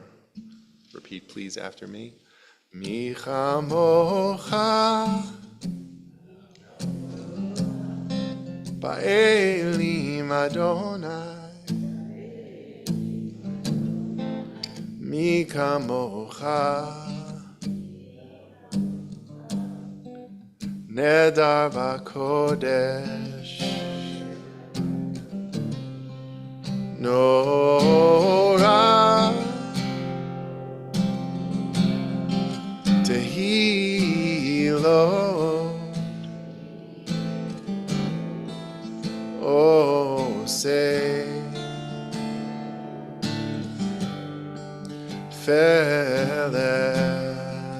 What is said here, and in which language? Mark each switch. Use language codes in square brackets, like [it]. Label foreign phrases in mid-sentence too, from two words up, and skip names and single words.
[en] Repeat, please, after me. [he] מי כמכה באלם ה. מי כמכה נאדר בקדש. נורא תהלת עשה פלא